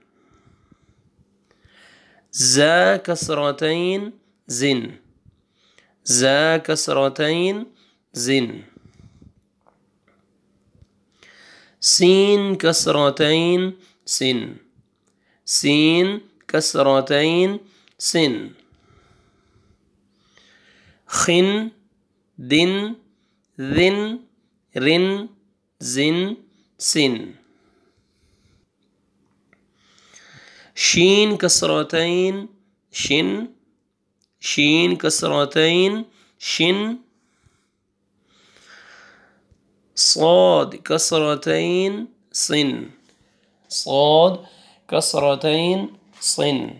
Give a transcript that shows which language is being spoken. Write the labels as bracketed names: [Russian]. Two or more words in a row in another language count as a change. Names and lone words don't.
[Arabic] زا کسرتین زن، زا کسرتین زن۔ سین کسرتین سن، سین کسرتین سن۔ خن دن ذن رن زن سن۔ شین کسرتین شن، شین کسرتین شن۔ صاد کسرتین صن، صاد کسرتین صن۔